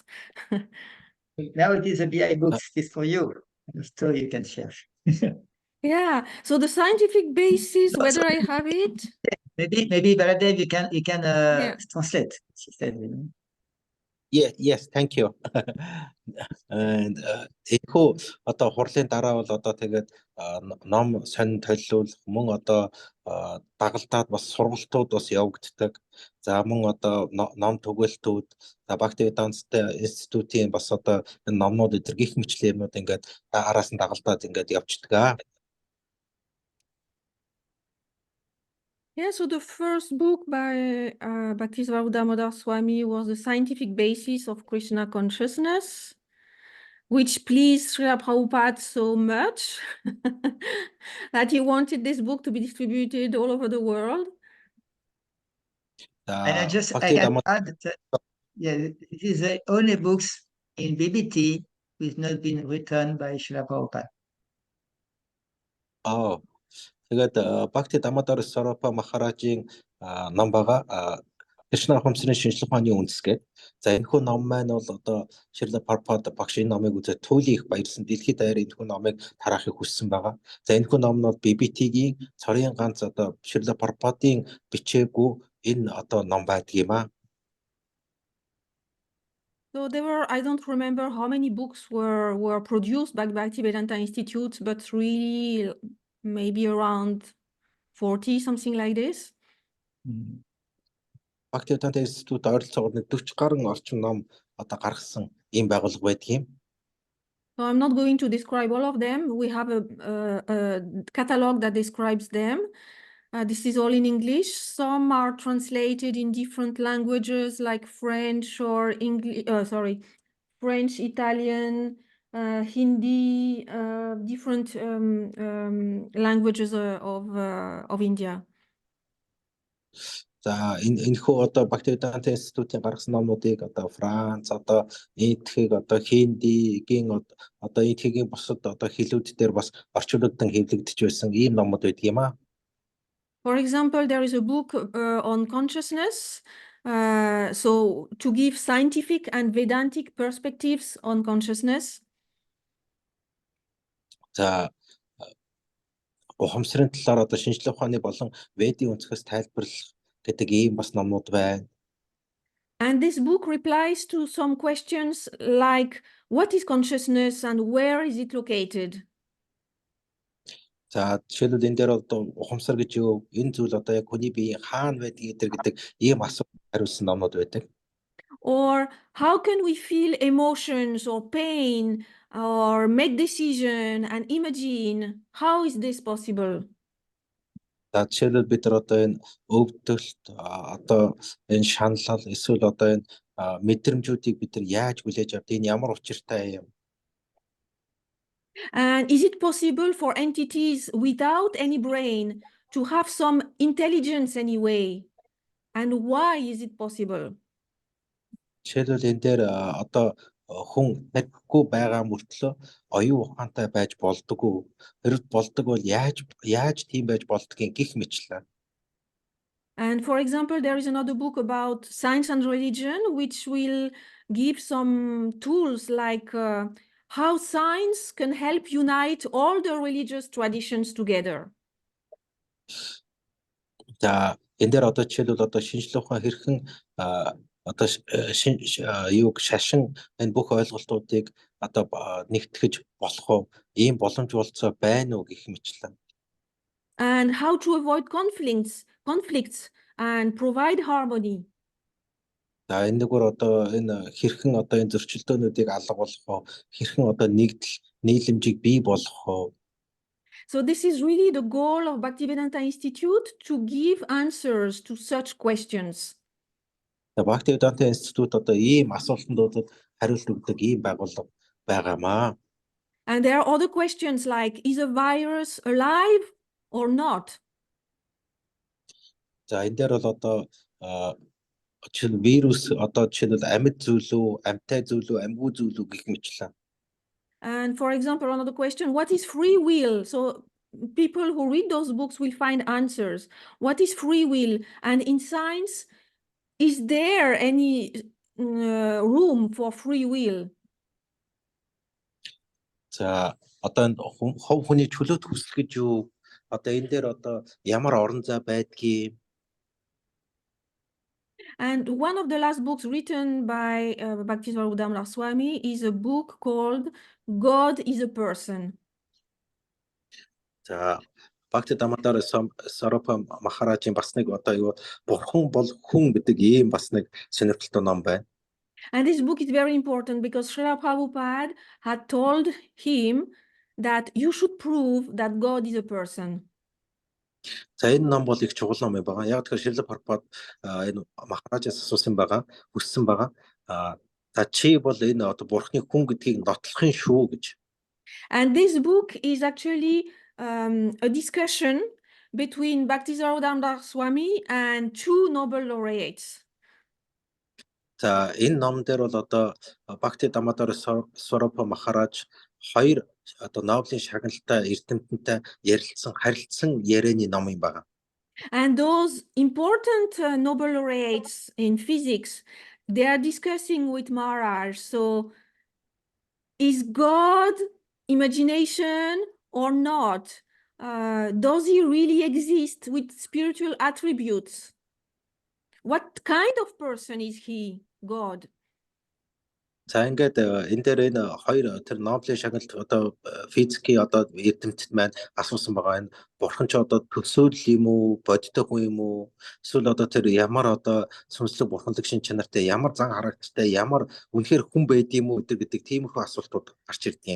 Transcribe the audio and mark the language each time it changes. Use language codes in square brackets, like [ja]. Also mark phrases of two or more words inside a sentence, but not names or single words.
[en] Now it is a BI books, it's for you. So you can share. Yeah, so the scientific basis, whether I have it. Maybe Baladev, you can translate. She said, Yes, thank you. [mn] And энэхүү одоо хурлын дараа бол одоо тэгээд ном сонин төлөвлөл мөн одоо дагалдаад бас сургалтууд бас явагддаг. За мөн одоо ном түгээлтүүд, за Bhaktivedanta Institute-ийн бас одоо энэ номнууд өдр гих мэтлэн юмнууд ингээд араас нь дагалдаад ингээд явчихдаг. [en] Yeah, so the first book by Bhaktivedanta Swami was The Scientific Basis of Krishna Consciousness, which pleased Srila Prabhupada so much that he wanted this book to be distributed all over the world. And I can add that it is the only books in BBT which has not been written by Srila Prabhupada. [mn] Oh. Тэгээд Bhaktivedanta Махаражийн ном байгаа Кришна ухамсарын шинжлэх ухааны үндэсгээд. За энэхүү ном маань бол одоо Шрила Прабхупад багш энэ номыг үзээд туйлын их баярлсан дэлхийд даяар энэхүү номыг тараахыг хүссэн байгаа. За энэхүү ном нь BBT-гийн цорын ганц одоо Шрила Прабхупадын бичээгүй энэ одоо ном байдаг юм аа. [en] So there were, I don't remember how many books were produced by Bhaktivedanta Institute, but really maybe around 40, something like this. [mn] Bhaktivedanta Institute ойролцоогоор 40 гаруй орчим ном одоо гаргасан ийм байгууллага байдаг юм. [en] So I'm not going to describe all of them. We have a catalog that describes them. This is all in English. Some are translated in different languages like French or English, French, Italian, Hindi, different languages of India. [mn] За энэхүү одоо Bhaktivedanta Institute-ийн гаргасан номнуудыг одоо Франц, одоо энэтхийг одоо Хиндигийн одоо энэтхигийн бусад одоо хэлүүд дээр бас орчуулдан хэвлэгдэж байсан ийм номууд байдаг юм аа. [en] For example, there is a book on consciousness, so to give scientific and Vedantic perspectives on consciousness. [mn] За ухамсарын талаар одоо шинжлэх ухааны болон ведийн өнцгөөс тайлбарлах гэдэг ийм бас номнууд байна. [en] And this book replies to some questions like, what is consciousness and where is it located? [mn] За жишээлбэл энэ дээр одоо ухамсар гэж юу, энэ зүйл одоо яг хүний биеийн хаана байдгийг гэдэг ийм асуулт хариулсан номнууд байдаг. [en] Or how can we feel emotions or pain or make decision and imagine? How is this possible? [mn] За жишээлбэл бид нар одоо энэ өвдөлт одоо энэ шаналл эсвэл одоо энэ мэдрэмжүүдийг бид нар яаж хүлээж авт, энэ ямар учиртай юм? [en] And is it possible for entities without any brain to have some intelligence anyway? And why is it possible? [mn] Жишээлбэл энэ дээр одоо хүн тархигүй байгаа мөртлөө оюун ухаантай байж болдоггүй. Хэрэг болдог бол яаж тийм байж болдгийг гих мэтлээ. [en] And for example, there is another book about science and religion, which will give some tools like how science can help unite all the religious traditions together. [mn] За энэ дээр одоо жишээлбэл одоо шинжлэх ухаан хэрхэн одоо юуг шашин энэ бүх ойлголтуудыг одоо нэгтгэж болох уу? Ийм боломж болцоо байна уу гэх мэтлээ. [en] And how to avoid conflicts and provide harmony. [mn] За энэ нэгөр одоо энэ хэрхэн одоо энэ зөрчилдөөнүүдийг алга болох уу? Хэрхэн одоо нэгдэл нийлэмжийг бий болгох уу? [en] So this is really the goal of Bhaktivedanta Institute, to give answers to such questions. [mn] Bhaktivedanta Institute одоо ийм асуултуудад хариулт өгдөг ийм байгууллага байгаамаа. [en] And there are other questions like, is a virus alive or not? [mn] За энэ дээр бол одоо жишээл вирус одоо жишээл амьд зүйл үү, амьтай зүйл үү, амьгүй зүйл үү гэх мэтлээ. [en] And for example, another question, what is free will? So people who read those books will find answers. What is free will? And in science, is there any room for free will? [mn] За одоо энэ хов хүний чөлөөт хүсэл гэж юу? Одоо энэ дээр одоо ямар орон зай байдгийг. [en] And one of the last books written by Bhaktivedanta Swami is a book called God is a Person. [mn] За Bhaktivedanta Swarupa Maharajийн бас нэг одоо юу бурхан бол хүн гэдэг ийм бас нэг сонирхолтой ном байна. [en] And this book is very important because Srila Prabhupada had told him that you should prove that God is a person. [mn] За энэ ном бол их чухал ном юм байна. Яг тэгэхээр Шрила Прабхупад энэ Махараажаас асуусан байгаа, хүссэн байгаа. За чи бол энэ одоо бурхны хүн гэдгийг нотлохын шүү гэж. [en] And this book is actually a discussion between Bhaktivedanta Swami and two Nobel laureates. [mn] За энэ ном дээр бол одоо Bhaktivedanta Swarupa Maharaj хоёр одоо Нобелийн шагналтай эрдэмтэнтэй харилцсан ярианы ном юм байна. [en] And those important Nobel laureates in physics, they are discussing with Maharaj. So, is God imagination or not? Does he really exist with spiritual attributes? What kind of person is he, God? [mn] За ингээд энэ дээр энэ хоёр тэр Нобелийн шагналт одоо физикийн одоо эрдэмтэд маань асуусан байгаа. Энэ бурхан ч одоо төсөөлөл юм уу, бодтой хүн юм уу? Эсвэл одоо тэр ямар одоо сүнслэг бурханлаг шин чанартай, ямар зан харагдтай, ямар үнэхээр хүн байд юм уу гэдэг тиймэрхүү асуултууд гарч ирдэг юм.